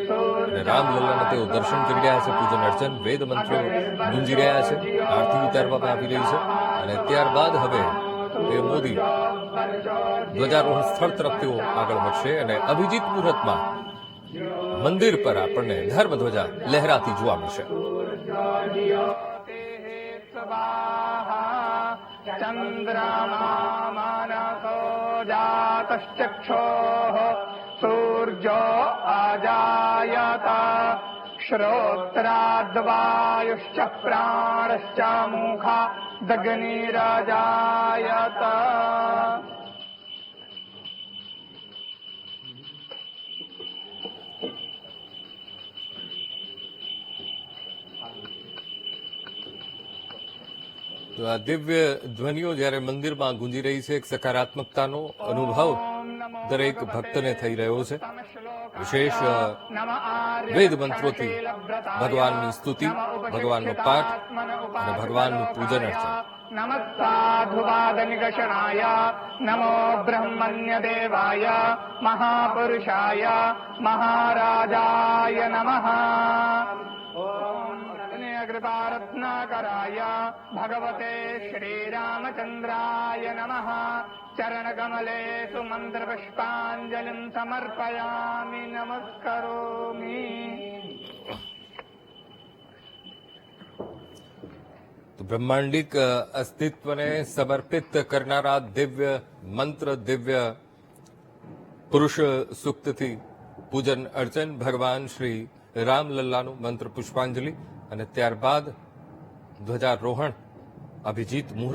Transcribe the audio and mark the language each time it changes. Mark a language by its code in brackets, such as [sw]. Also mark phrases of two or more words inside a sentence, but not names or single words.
[gu] અને રામલલ્લાના તેઓ દર્શન કરી રહ્યા છે, પૂજન અર્ચન, વેદ મંત્રો ગુંજી રહ્યા છે, આરતી ઉતારવામાં આવી રહી છે. અને ત્યારબાદ હવે પીએમ મોદી ધ્વજારોહણ સ્થળ તરફ તેઓ આગળ વધશે. અને અભિજીત મુહૂર્તમાં મંદિર પર આપણને ધર્મધ્વજા લહેરાતી જોવા મળશે. [sa] चन्द्रमामनसो जातश्चक्षोः सूर्यो अजायत श्रोत्राद्वायुश्च प्राणश्च मुखा दग्निरजायत. [gu] તો આ દિવ્ય ધ્વનિઓ જ્યારે મંદિરમાં ગુંજી રહી છે, એક સકારાત્મકતાનો અનુભવ દરેક ભક્તને થઈ રહ્યો છે. વિશેષ વેદ મંત્રોથી ભગવાનની સ્તુતિ, ભગવાનનો પાઠ અને ભગવાનનું પૂજન અર્ચન. [sa] नमः साधुवादनिकषणाय नमो ब्रह्मण्यदेवाय महापुरुषाय महाराजाय नमः. कृपारत्नाकराय भगवते श्रीरामचन्द्राय नमः. चरणकमलेषु मन्त्रपुष्पाञ्जलिं समर्पयामि, नमस्करोमि. [gu] તો બ્રહ્માંડિક અસ્તિત્વને સમર્પિત કરનારા દિવ્ય મંત્ર, દિવ્ય પુરુષ સૂક્તથી પૂજન અર્ચન, ભગવાન શ્રી રામલલ્લાનું મંત્ર પુષ્પાંજલિ, અને ત્યારબાદ ધ્વજારોહણ, અભિજીત મુહૂર્ત.